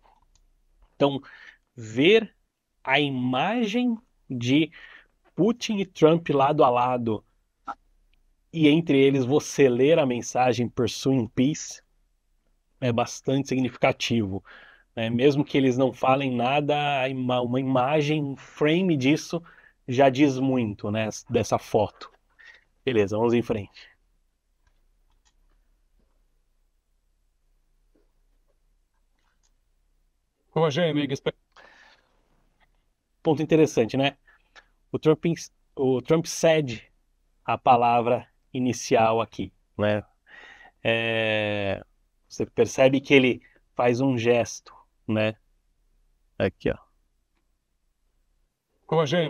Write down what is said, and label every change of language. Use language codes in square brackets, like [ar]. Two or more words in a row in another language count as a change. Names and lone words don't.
[pt] Então, ver a imagem de Putin e Trump lado a lado, e entre eles você ler a mensagem [en] Pursuing Peace, [pt] é bastante significativo. Né? Mesmo que eles não falem nada, uma imagem, um frame disso já diz muito, né, dessa foto. Beleza, vamos em frente. [ru] Уважаемые господа, [pt] Ponto interessante, né? O Trump, o Trump cede a palavra inicial aqui, né? Você percebe que ele faz um gesto, né? Aqui, ó. Vou